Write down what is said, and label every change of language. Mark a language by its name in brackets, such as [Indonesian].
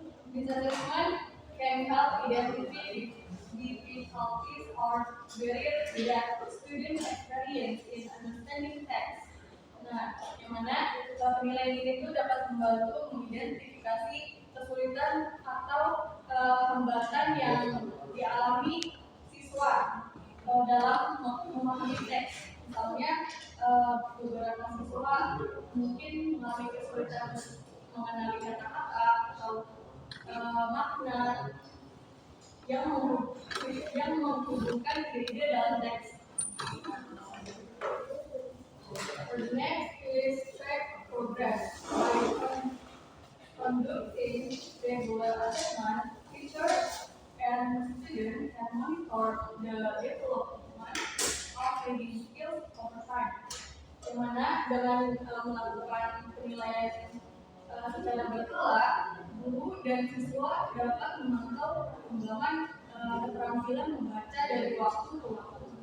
[English] This assessment can help identify difficulties or barriers that students experience in understanding text. [Indonesian] Nah, yang mana penilaian ini itu dapat membantu mengidentifikasi kesulitan atau hambatan yang dialami siswa dalam memahami teks. Misalnya beberapa siswa mungkin mengalami kesulitan mengenali kata-kata atau makna yang menghubungkan diri dalam teks. [English] The next is track progress. By conducting regular assessment, teachers and students can monitor the development of reading skills over time. [Indonesian] Di mana dengan melakukan penilaian secara berkala, guru dan siswa dapat memantau perkembangan keterampilan membaca dari waktu ke waktu.